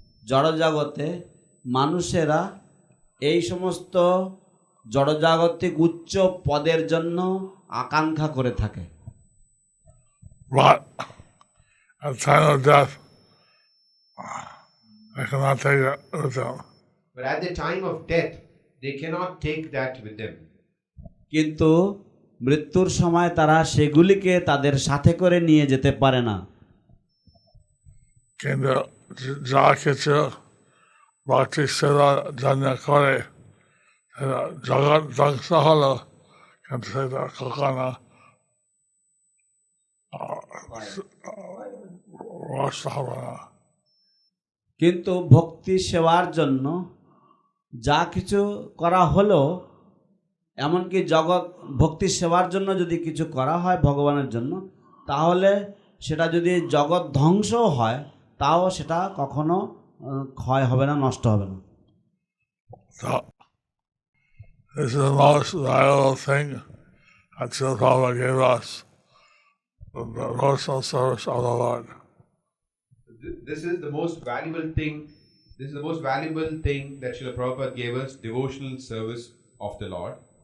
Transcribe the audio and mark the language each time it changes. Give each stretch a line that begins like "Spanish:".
Bangla: জড়জগতে মানুষেরা এই সমস্ত জড়জাগতিক উচ্চ পদের জন্য আকাঙ্ক্ষা করে থাকে।
English: But at the time of death, they cannot take that with them. But at the time of death, they cannot take that with them.
Bangla: কিন্তু মৃত্যুর সময় তারা সেগুলিকে তাদের সাথে করে নিয়ে যেতে পারে না। কিন্তু যা কিছু ভক্তি সেবা জন্য করে জগৎ ধ্বংস হলো, কিন্তু সেটা কখনো নষ্ট হবে না। কিন্তু ভক্তি সেবার জন্য যা কিছু করা হলো, এমনকি জগৎ ভক্তি সেবার জন্য যদি কিছু করা হয় ভগবানের জন্য, তাহলে সেটা যদি জগৎ ধ্বংস হয় তাও সেটা কখনো ক্ষয় হবে না, নষ্ট হবে না।
English: So, this is the most valuable thing that Srila Prabhupada gave us, the devotional service of the Lord. This is the most valuable thing. This is the most valuable thing that Srila Prabhupada gave us, devotional service of the Lord.